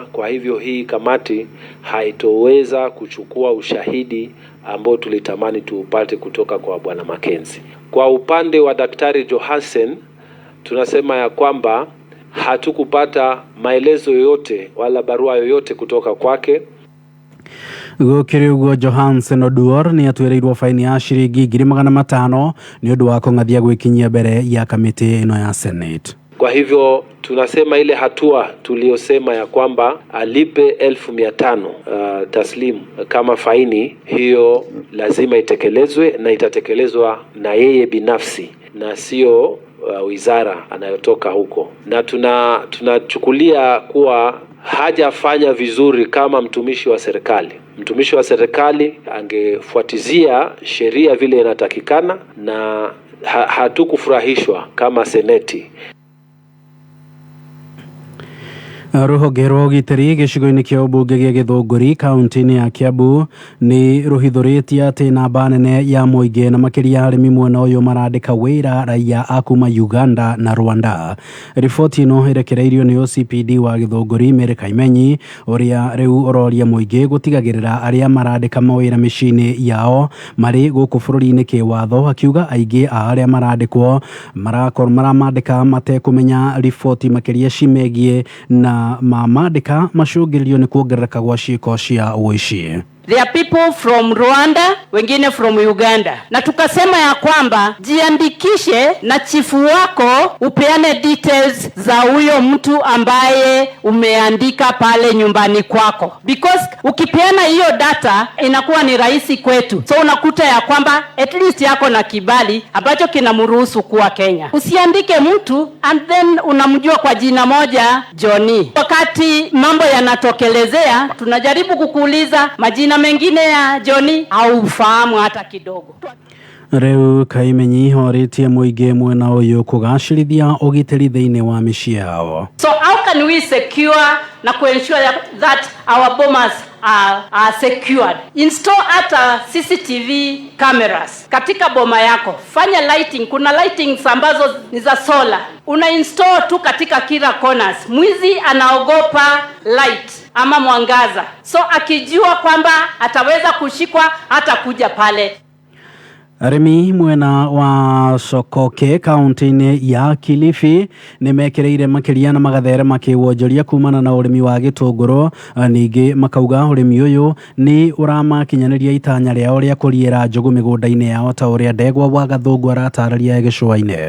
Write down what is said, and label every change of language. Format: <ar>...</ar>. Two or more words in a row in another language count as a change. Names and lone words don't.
<sw>Kwa hivyo hii kamati haitoweza kuchukua ushahidi ambao tulitamani tuupate kutoka kwa bwana Mackenzie. Kwa upande wa Daktari Johansen tunasema ya kwamba hatukupata maelezo yoyote wala barua yoyote kutoka kwake.</sw> <ki>Gũkĩrĩ ũguo Johansen Oduor nĩ atuĩrĩirwo faini ya ciringi 500,000 nĩ ũndũ wa kũng'athia gwĩkinyia mbere ya kamĩtĩ ĩno ya Senate.</ki> <sw>Kwa hivyo tunasema ile hatua tuliyosema ya kwamba alipe 1,500 taslimu kama faini, hiyo lazima itekelezwe na itatekelezwa na yeye binafsi na sio wizara anayotoka huko. Na tunachukulia kuwa hajafanya vizuri kama mtumishi wa serikali. Mtumishi wa serikali angefuatizia sheria vile inatakikana na hatukufurahishwa kama seneti.</sw> <ki>Rũhonge rwa ũgitĩri gĩcigo-inĩ kĩa ũmbunge gĩa Gĩthũngũri kaunti-inĩ ya Kiambu nĩ rũhithũrĩtie atĩ namba nene ya mũingĩ na makĩria arĩmi mwena ũyũ marandĩka wĩra raia a kuma Uganda na Rwanda. Riboti ĩno ĩrekereirio nĩ OCPD wa Gĩthũngũri Mary Kaimenyi ũrĩa rĩu ũroria mũingĩ gũtigagĩrĩra arĩa marandĩka mawĩra mĩciĩ-inĩ yao marĩ gũkũ bũrũri-inĩ kĩwatho, akiuga aingĩ a arĩa marandĩkwo maramandĩka matekũmenya riboti makĩria cimegiĩ na mamandĩka macũngĩrĩrio nĩ kuongerereka gwa ciĩko cia ũici.</ki> <en>There are people from Rwanda, wengine from Uganda.</en> <sw>Na tukasema ya kwamba jiandikishe na chifu wako upeane details za huyo mtu ambaye umeandika pale nyumbani kwako. Because ukipeana hiyo data inakuwa ni rahisi kwetu. So unakuta ya kwamba</sw> <en>at least</en> <sw>yako na kibali ambacho kinamruhusu kuwa Kenya. Usiandike mtu</sw> <en>and then</en> <sw>unamjua kwa jina moja Johnny. Wakati mambo yanatokelezea tunajaribu kukuuliza majina mengine ya Johnny au ufahamu hata kidogo.</sw> <ki>Reu Kaimenyi horetie muige mwena uyu kugacirithia ugitiri thiini wa micii yao.</ki> <en>So how can we secure na ensure that our bomas are secured?</en> <sw>Install hata</sw> <en>CCTV cameras</en> <sw>katika boma yako. Fanya lighting, kuna lighting ambazo ni za solar. Una install tu katika kila corners. Mwizi anaogopa light ama mwangaza. So akijua kwamba ataweza kushikwa hata kuja pale.</sw> <ki>Arimi mwena wa Sokoke kaunti-ini ya Kilifi nimekireire makiria na magathere makiwonjoria kumana na urimi wa gitunguru. Ningi makauga urimi uyu ni uramakinyaniria itanya riao ria kuriira njogu migunda-ini yao ta uria Ndegwa wa Gathungu aratararia gicua-ini.</ki>